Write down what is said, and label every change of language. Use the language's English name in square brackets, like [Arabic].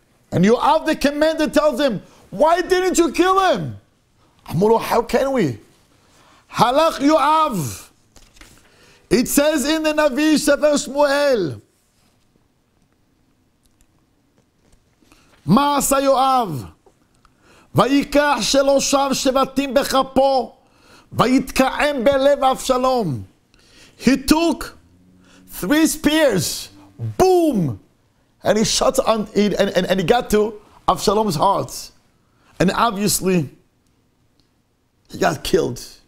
[English] And Yoav, the commander, tells him, why didn't you kill him? Amuro, how can we? Halach Yoav. It says in the Navi Sefer Shmuel, [Hebrew] מה עשה יואב? ויקח שלושה שבטים בכפו, ויתקעם בלב אבשלום. [English] He took 3 spears, boom, and he shot on it, and he got to Avshalom's heart. And obviously, he got killed.